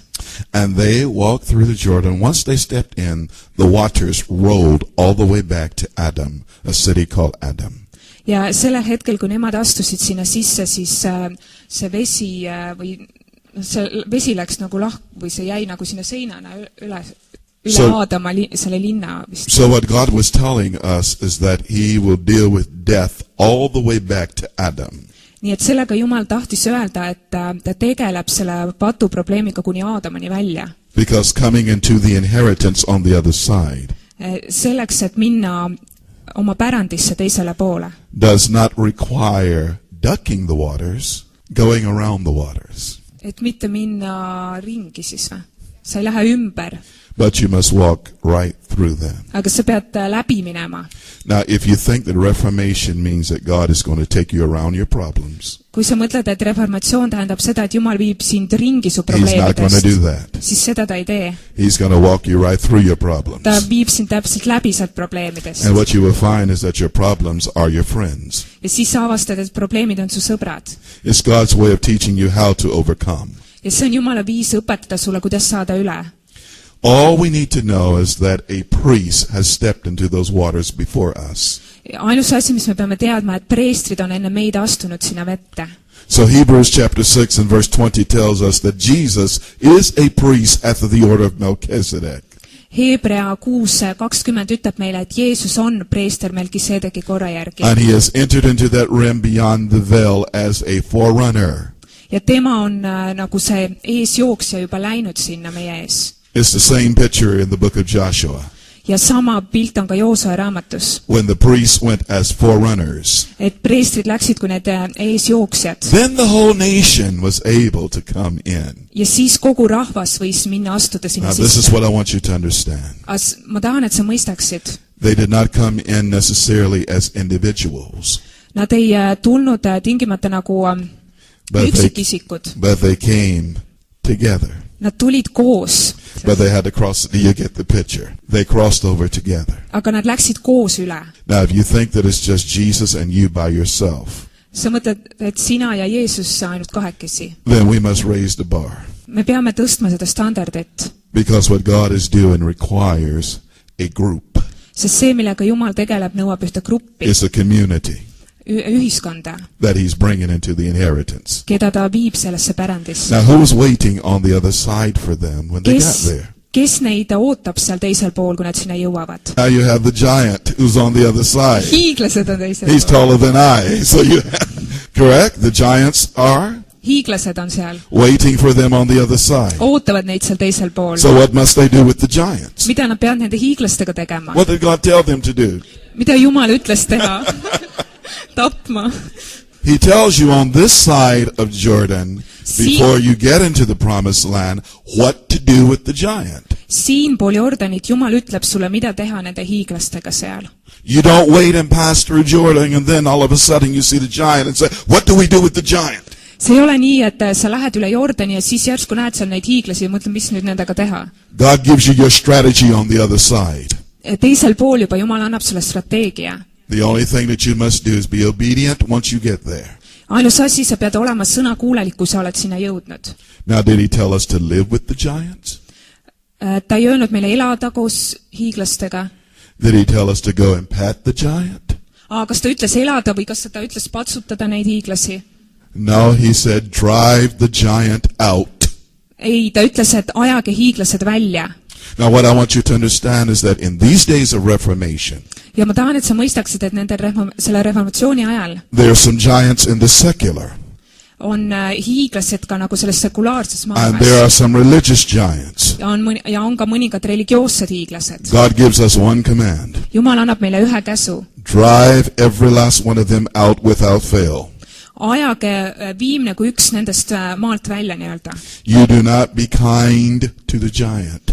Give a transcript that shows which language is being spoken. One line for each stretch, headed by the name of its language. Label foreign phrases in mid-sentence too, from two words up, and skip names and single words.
English: And they walked through the Jordan. Once they stepped in, the waters rolled all the way back to Adam, a city called Adam.
Estonian: Ja sellel hetkel, kui nemad astusid sinna sisse, siis see vesi või see vesi läks nagu või see jäi nagu sinna seinana üle Aadama selle linna vist.
English: So what God was telling us is that he will deal with death all the way back to Adam.
Estonian: Nii et sellega Jumal tahtis öelda, et ta tegeleb selle patu probleemiga kuni Aadamani välja.
English: Because coming into the inheritance on the other side.
Estonian: Selleks, et minna oma pärandisse teisele poole.
English: Does not require ducking the waters, going around the waters.
Estonian: Et mitte minna ringi siis või? Sa ei lähe ümber.
English: But you must walk right through them.
Estonian: Aga sa pead läbi minema.
English: Now, if you think that reformation means that God is going to take you around your problems,
Estonian: kui sa mõtled, et reformatsioon tähendab seda, et Jumal viib sind ringi su
English: he's not going to do
Estonian: probleemidest,
English: that.
Estonian: siis seda ta ei tee.
English: He's going to walk you right through your problems.
Estonian: Ta viib sind täpselt läbi sealt probleemidest.
English: And what you will find is that your problems are your friends.
Estonian: Ja siis sa avastad, et probleemid on su sõbrad.
English: It's God's way of teaching you how to overcome.
Estonian: Ja see on Jumala viis õpetada sulle, kuidas saada üle.
English: All we need to know is that a priest has stepped into those waters before us.
Estonian: Ainus asi, mis me peame teadma, et preestrid on enne meid astunud sinna vette.
English: So Hebrews chapter 6 and verse 20 tells us that Jesus is a priest after the order of Melchizedek.
Estonian: Hebrea 6:20 ütleb meile, et Jeesus on preester Melkisedeki korra järgi.
English: And he has entered into that rim beyond the veil as a forerunner.
Estonian: Ja tema on nagu see eesjooksja juba läinud sinna meie ees.
English: It's the same picture in the book of Joshua.
Estonian: ja sama pilt on ka Joosua raamatus,
English: When the priests went as forerunners,
Estonian: et preestrid läksid kui need eesjooksjad
English: then the whole nation was able to come in.
Estonian: ja siis kogu rahvas võis minna astuda sinna
English: Now, this is
Estonian: sisse.
English: what I want you to understand.
Estonian: Ma tahan, et sa mõistaksid,
English: They did not come in necessarily as individuals,
Estonian: nad ei tulnud tingimata nagu üksikisikud,
English: but they came together.
Estonian: nad tulid koos,
English: But they had to cross. Do you get the picture? They crossed over together.
Estonian: aga nad läksid koos üle.
English: Now, if you think that it's just Jesus and you by yourself,
Estonian: sa mõtled, et sina ja Jeesus ainult kahekesi.
English: then we must raise the bar.
Estonian: Me peame tõstma seda standardit,
English: Because what God is doing requires a group.
Estonian: sest see, millega Jumal tegeleb, nõuab ühte gruppi,
English: It's a community
Estonian: ühiskonda,
English: that He's bringing into the inheritance.
Estonian: keda ta viib sellesse pärandisse.
English: Now, who was waiting on the other side for them when they got there?
Estonian: Kes neid ootab seal teisel pool, kui nad sinna jõuavad?
English: Now you have the giant who's on the other side.
Estonian: Hiiglased on teisel
English: He's
Estonian: pool.
English: taller than I. So you have, correct? The giants are
Estonian: Hiiglased on seal,
English: waiting for them on the other side.
Estonian: ootavad neid seal teisel pool.
English: So what must they do with the giants?
Estonian: Mida nad peavad nende hiiglastega tegema?
English: What did God tell them to do?
Estonian: Mida Jumal ütles teha? Tapma.
English: He tells you on this side of Jordan, before you get into the promised land, what to do with the giant.
Estonian: Siinpool Jordanit Jumal ütleb sulle, mida teha nende hiiglastega seal.
English: You don't wait and pass through Jordan and then all of a sudden you see the giant and say, what do we do with the giant?
Estonian: See ei ole nii, et sa lähed üle Jordani ja siis järsku näed seal neid hiiglasi ja mõtled, mis nüüd nendega teha.
English: God gives you your strategy on the other side.
Estonian: Teisel pool juba Jumal annab sulle strateegia.
English: The only thing that you must do is be obedient once you get there.
Estonian: Ainus asi, sa pead olema sõnakuulelik, kui sa oled sinna jõudnud.
English: Now, did he tell us to live with the giants?
Estonian: Ta ei öelnud meile elada koos hiiglastega.
English: Did he tell us to go and pat the giant?
Estonian: Kas ta ütles elada või kas ta ütles patsutada neid hiiglasi?
English: No, he said drive the giant out.
Estonian: Ei, ta ütles, et ajage hiiglased välja.
English: Now, what I want you to understand is that in these days of Reformation,
Estonian: ja ma tahan, et sa mõistaksid, et selle reformatsiooni ajal
English: there are some giants in the secular.
Estonian: On hiiglased ka nagu selles sekulaarses
English: And there are
Estonian: maailmas.
English: some religious giants.
Estonian: Ja on ka mõningad religioossed hiiglased.
English: God gives us one command.
Estonian: Jumal annab meile ühe käsu.
English: Drive every last one of them out without fail.
Estonian: Ajage viimne kui üks nendest maalt välja nii-öelda.
English: You do not be kind to the giant,